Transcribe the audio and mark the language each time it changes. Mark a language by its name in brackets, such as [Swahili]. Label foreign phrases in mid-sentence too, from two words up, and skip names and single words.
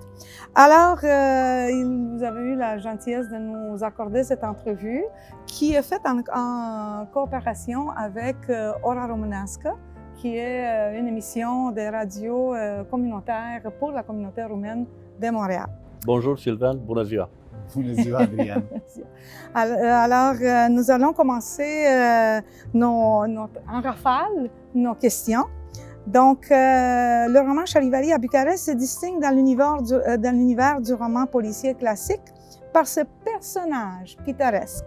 [French] Alors, vous avez eu la gentillesse de nous accorder cette entrevue qui est faite en coopération avec Ora Românească, qui est une émission de radio communautaire pour la communauté roumaine de Montréal. Bonjour Sylvain, [Romanian] bună ziua. Bună ziua, Adrian. [French] Alors, nous allons commencer en rafale nos questions. Donc, le roman Charivari à Bucarest se distingue dans l'univers du roman policier classique par ce personnage pittoresque.